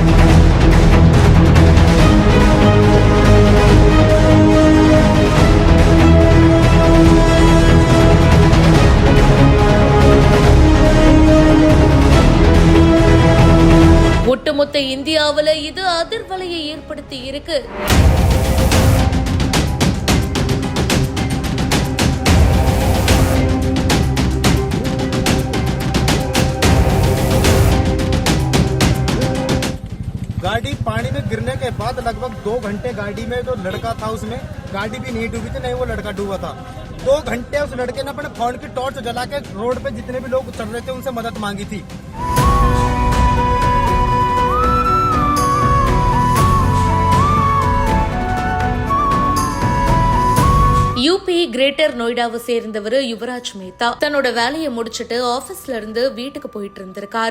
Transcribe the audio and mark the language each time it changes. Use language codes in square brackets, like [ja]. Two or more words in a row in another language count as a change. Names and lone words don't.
[ta] ஒட்டுமொத்த இந்தியாவுல இது அதிர்வலையை ஏற்படுத்தி இருக்கு. [hi] गाड़ी पानी में गिरने के बाद लगभग 2 घंटे गाड़ी में जो लड़का था उसमें गाड़ी भी नहीं डूबी थी, नहीं वो लड़का डूबा था। 2 घंटे उस लड़के ने अपने फोन की टॉर्च जला के रोड पे जितने भी लोग चल रहे थे उनसे मदद मांगी थी। [ta] யூபி கிரேட்டர் நொய்டாவை சேர்ந்தவர் யுவராஜ் மேத்தா தன்னோட வேலையை முடிச்சிட்டு ஆபீஸ்ல இருந்து வீட்டுக்கு போயிட்டு இருந்திருக்காரு.